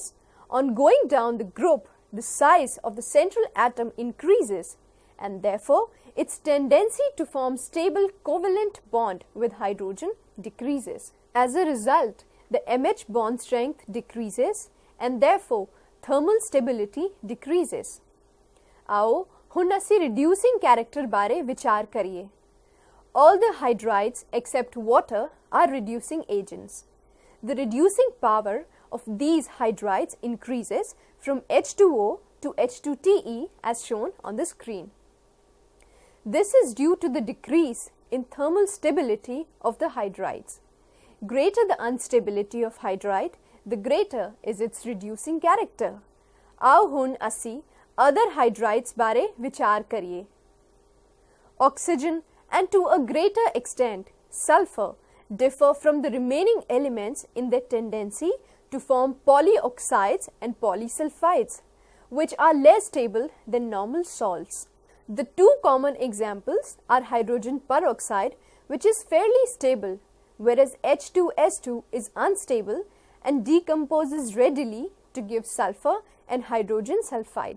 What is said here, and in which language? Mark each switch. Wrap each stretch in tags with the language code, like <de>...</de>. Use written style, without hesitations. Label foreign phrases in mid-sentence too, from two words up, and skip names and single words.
<en>On going down the group, the size of the central atom increases and therefore its tendency to form stable covalent bond with hydrogen decreases. As a result, the MH bond strength decreases and therefore thermal stability decreases.</en> <pa>आओ ਹੁਣ ਅਸੀਂ</pa> <en>reducing character</en> <pa>ਬਾਰੇ ਵਿਚਾਰ ਕਰੀਏ।</pa> <en>All the hydrides except water are reducing agents. The reducing power of these hydrides increases from H2O to H2TE as shown on the screen. This is due to the decrease in thermal stability of the hydrides. Greater the unstability of hydride, the greater is its reducing character.</en> <pa>आओ ਹੁਣ ਅਸੀਂ</pa> <en>other hydrides</en> <pa>ਬਾਰੇ ਵਿਚਾਰ ਕਰੀਏ.</pa> <en>Oxygen and to a greater extent sulfur differ from the remaining elements in their tendency to form polyoxides and polysulfides, which are less stable than normal salts. The two common examples are hydrogen peroxide, which is fairly stable, whereas H2S2 is unstable and decomposes readily to give sulfur and hydrogen sulfide.</en>